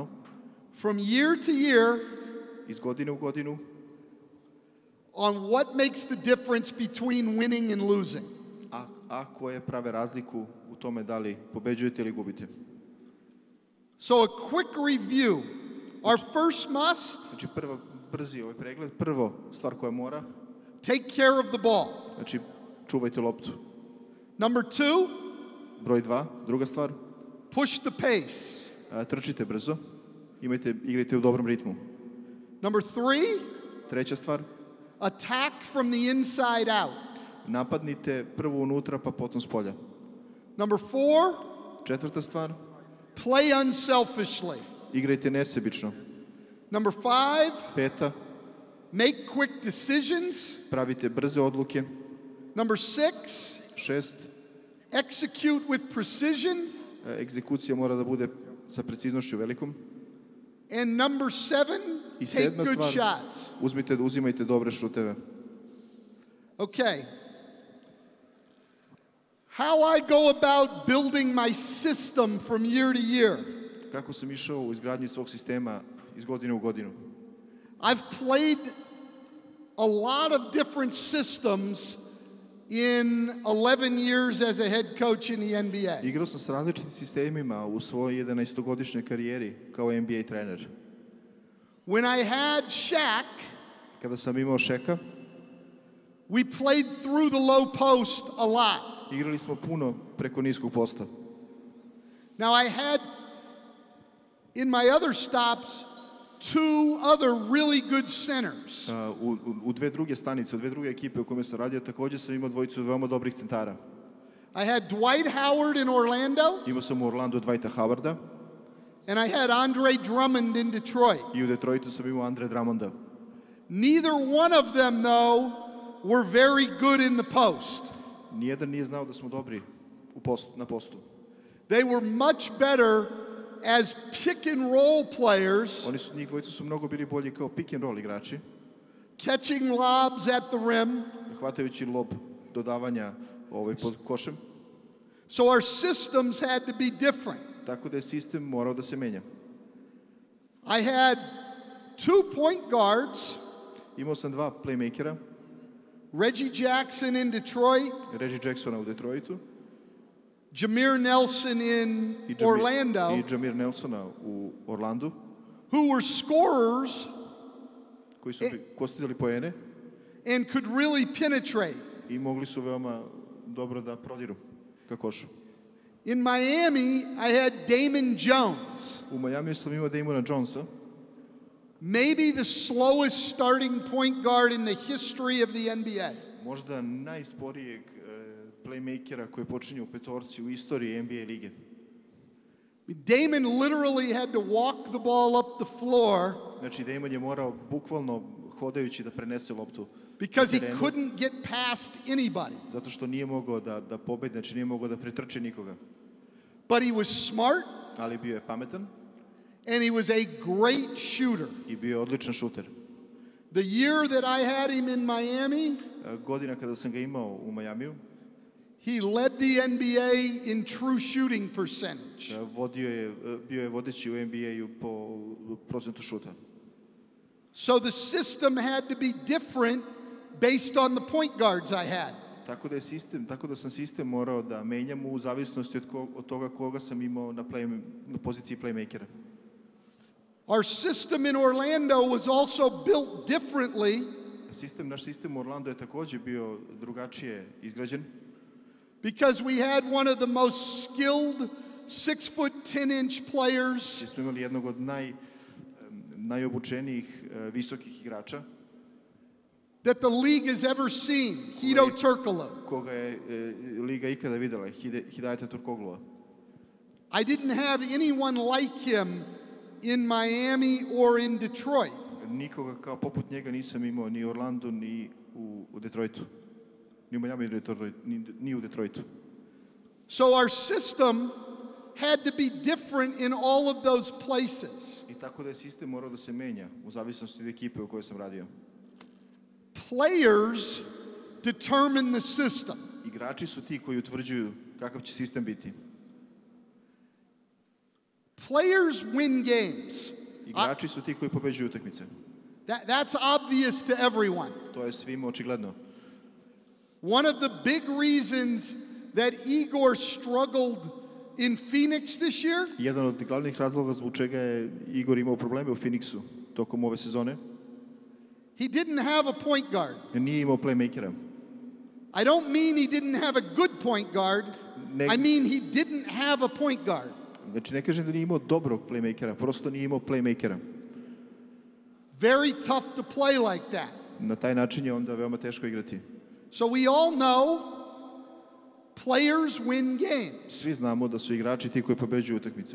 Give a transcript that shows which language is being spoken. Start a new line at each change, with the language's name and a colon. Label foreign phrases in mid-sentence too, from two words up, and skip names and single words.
English: From year to year,
Serbian: iz godine u godinu,
English: on what makes the difference between winning and losing.
Serbian: A koje prave razliku u tome da li pobeđujete ili gubite.
English: So a quick review. Our first must,
Serbian: znači brzi ovaj pregled, prvo stvar koja mora,
English: take care of the ball.
Serbian: Znači čuvajte loptu.
English: Number 2,
Serbian: broj 2, druga stvar,
English: push the pace.
Serbian: Trčite brzo, igrajte u dobrom ritmu.
English: Number 3,
Serbian: treća stvar,
English: attack from the inside out.
Serbian: Napadnite prvo unutra pa potom s polja.
English: Number 4,
Serbian: četvrta stvar,
English: play unselfishly.
Serbian: Igrajte nesebično.
English: Number 5,
Serbian: peta,
English: make quick decisions.
Serbian: Pravite brze odluke.
English: Number 6,
Serbian: šest,
English: execute with precision.
Serbian: Egzekucija mora da bude sa preciznošću velikom.
English: And number 7, take good shots.
Serbian: Uzimajte dobre šuteve.
English: Okay. How I go about building my system from year to year.
Serbian: Kako sam išao u izgradnji svog sistema iz godine u godinu?
English: I've played a lot of different systems in 11 years as a head coach in the NBA.
Serbian: Igrao sam sa različitim sistemima u svojoj 11-godišnjoj karijeri kao NBA trener.
English: When I had Shaq,
Serbian: kada sam imao Shaka,
English: we played through the low post a lot.
Serbian: Igrali smo puno preko niskog posta.
English: Now I had in my other stops 2 other really good centers.
Serbian: U dve druge stanice, u dve druge ekipe u kojima sam radio, također sam imao dvojicu veoma dobrih centara.
English: I had Dwight Howard in Orlando.
Serbian: Imao sam u Orlandu Dwighta Howarda.
English: And I had Andre Drummond in Detroit.
Serbian: I u Detroitu sam imao Andre Drummonda.
English: Neither one of them, though, were very good in the post.
Serbian: Nijedan nije znao da smo dobri na postu.
English: They were much better as pick and roll players.
Serbian: Njih dvojica su mnogo bili bolji kao
English: pick and roll
Serbian: igrači.
English: Catching lobs at the rim.
Serbian: Hvatajući lob dodavanja pod košem.
English: So our systems had to be different.
Serbian: Tako da je sistem morao da se menja.
English: I had 2 point guards.
Serbian: Imao sam 2 playmakera.
English: Reggie Jackson in Detroit.
Serbian: Reggie Jacksona u Detroitu.
English: Jameer Nelson in Orlando.
Serbian: I Jameer Nelsona u Orlandu.
English: Who were scorers.
Serbian: Koji su postizali poene.
English: And could really penetrate.
Serbian: I mogli su veoma dobro da prodiru ka košu.
English: In Miami, I had Damon Jones.
Serbian: U Miami sam imao Damona Jonesa.
English: Maybe the slowest starting point guard in the history of the NBA.
Serbian: Možda najsporijeg playmakera koji počinje u petorci u istoriji NBA lige.
English: Damon literally had to walk the ball up the floor.
Serbian: Znači Damon je morao bukvalno hodajući da prenese loptu.
English: Because he couldn't get past anybody.
Serbian: Zato što nije mogao da pobedi, znači nije mogao da pretrči nikoga.
English: But he was smart.
Serbian: Ali bio je pametan.
English: And he was a great shooter.
Serbian: I bio je odličan šuter.
English: The year that I had him in Miami,
Serbian: godina kada sam ga imao u Majamiju,
English: he led the NBA in true shooting percentage.
Serbian: Bio je vodeći u NBA-u po procentu šuta.
English: So the system had to be different based on the point guards I had.
Serbian: Tako da sam sistem morao da menjam u zavisnosti od toga koga sam imao na poziciji playmakera.
English: Our system in Orlando was also built differently.
Serbian: Naš sistem u Orlandu je također bio drugačije izgrađen.
English: Because we had one of the most skilled 6'10" players.
Serbian: Smo imali jednog od najobučenijih visokih igrača.
English: That the league has ever seen, Hedo Turkoglu.
Serbian: Koga je liga ikada videla, Hidayeta Turkoglua.
English: I didn't have anyone like him in Miami or in Detroit.
Serbian: Nikoga kao poput njega nisam imao ni u Orlandu ni u Detroitu. Ni u Miami ni u Detroitu.
English: So our system had to be different in all of those places.
Serbian: I tako da je sistem morao da se menja u zavisnosti od ekipe u kojoj sam radio.
English: Players determine the system.
Serbian: Igrači su ti koji utvrđuju kakav će sistem biti.
English: Players win games.
Serbian: Igrači su ti koji pobeđuju utakmice.
English: That's obvious to everyone.
Serbian: To je svima očigledno.
English: One of the big reasons that Igor struggled in Phoenix this year.
Serbian: Jedan od glavnih razloga zbog čega je Igor imao probleme u Phoenixu tokom ove sezone.
English: He didn't have a point guard.
Serbian: Nije imao playmakera.
English: I don't mean he didn't have a good point guard. I mean he didn't have a point guard.
Serbian: Znači ne kažem da nije imao dobrog playmakera, prosto nije imao playmakera.
English: Very tough to play like that.
Serbian: Na taj način je onda veoma teško igrati.
English: So we all know players win games.
Serbian: Svi znamo da su igrači ti koji pobeđuju utakmice.